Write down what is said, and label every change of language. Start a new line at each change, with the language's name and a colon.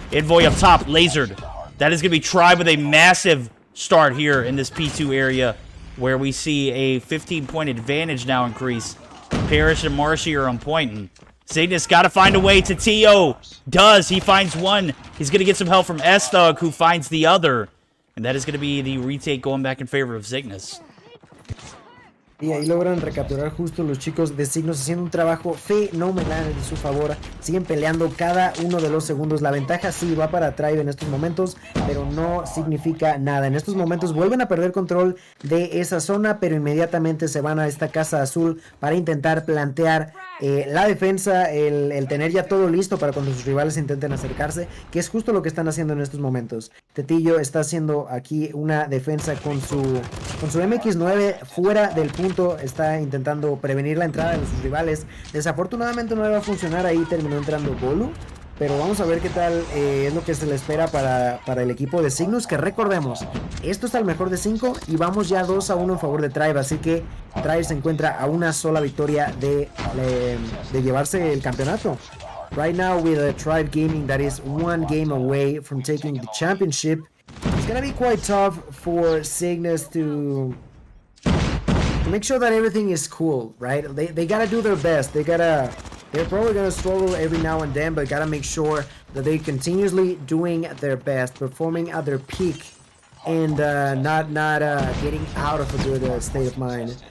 English: Envoy up top, lasered. That is going to be Tribe with a massive start here in this P2 area, where we see a 15-point advantage now increase. Parrish and Marshy are on point, and Zygnus got to find a way to TO. Does. He finds one. He's going to get some help from S-Thug, who finds the other. And that is going to be the retake going back in favor of Zygnus.
Spanish: Y ahí logran recapturar justo los chicos de Signos, haciendo un trabajo fenomenal en su favor. Siguen peleando cada uno de los segundos. La ventaja sí va para Tribe en estos momentos, pero no significa nada. En estos momentos vuelven a perder control de esa zona, pero inmediatamente se van a esta casa azul para intentar plantear la defensa, el tener ya todo listo para cuando sus rivales intenten acercarse, que es justo lo que están haciendo en estos momentos. Tetillo está haciendo aquí una defensa con su MX9 fuera del punto. Está intentando prevenir la entrada de sus rivales. Desafortunadamente no le va a funcionar. Ahí terminó entrando Bolu, pero vamos a ver qué tal es lo que se le espera para el equipo de Cygnus, que recordemos, esto está al mejor de 5 y vamos ya 2-1 en favor de Tribe, así que Tribe se encuentra a una sola victoria de llevarse el campeonato.
English: Right now with a Tribe Gaming that is 1 game away from taking the championship. It's gonna be quite tough for Cygnus to make sure that everything is cool, right? They gotta do their best. They're probably gonna struggle every now and then, but gotta make sure that they continuously doing their best, performing at their peak, and not getting out of a good state of mind.